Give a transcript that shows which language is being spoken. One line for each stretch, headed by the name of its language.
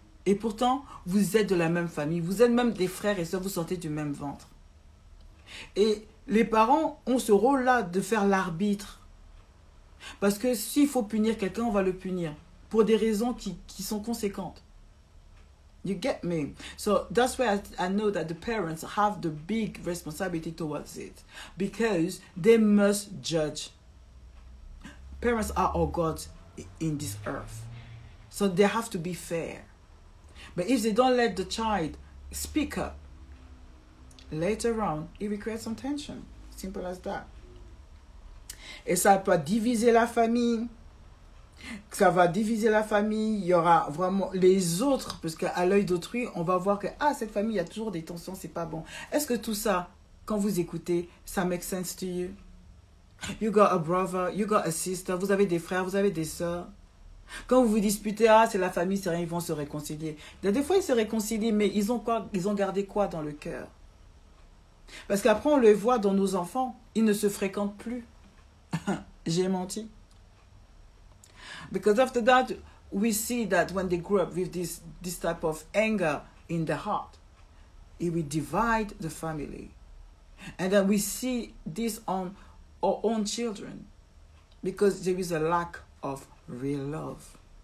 French: Et pourtant, vous êtes de la même famille, vous êtes même des frères et sœurs, vous sortez du même ventre. Et les parents ont ce rôle-là de faire l'arbitre. Parce que s'il faut punir quelqu'un, on va le punir. Pour des raisons qui sont conséquentes.
English: You get me? So that's why I know that the parents have the big responsibility towards it. Because they must judge. Parents are our gods in this earth. So they have to be fair. But if they don't let the child speak up, later on, it will create some tension. Simple as that.
French: Et ça peut diviser la famille. Ça va diviser la famille. Il y aura vraiment les autres, parce qu'à l'œil d'autrui, on va voir que, cette famille, il y a toujours des tensions, c'est pas bon. Est-ce que tout ça, quand vous écoutez, ça
English: make sense to you? You got a brother, you got a sister,
French: vous avez des frères, vous avez des sœurs. Quand vous vous disputez, c'est la famille, c'est rien, ils vont se réconcilier. Des fois, ils se réconcilient, mais ils ont gardé quoi dans le cœur? Parce qu'après, on le voit dans nos enfants, ils ne se fréquentent plus. J'ai menti.
English: Because after that, we see that when they grow up with this type of anger in the heart, it will divide the family. And then we see this on our own children. Because there is a lack of real love.